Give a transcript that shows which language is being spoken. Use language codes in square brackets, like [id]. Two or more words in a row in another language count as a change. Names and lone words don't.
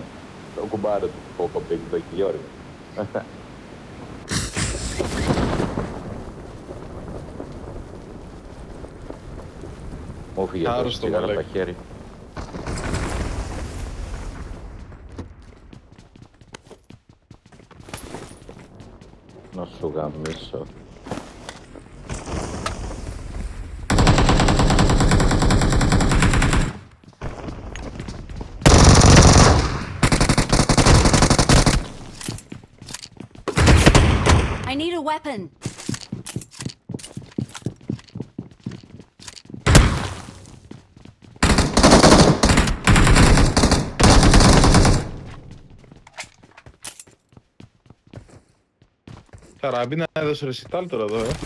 [el] Το κουμπάρο του Μποκοπίκο, το Γιώργο. Μου φύγε το τσιγάρο από τα χέρια. Να σου γαμίσω. [en] I need a weapon. [el] Καραμπίνα έδωσε ρεσιτάλ τώρα εδώ,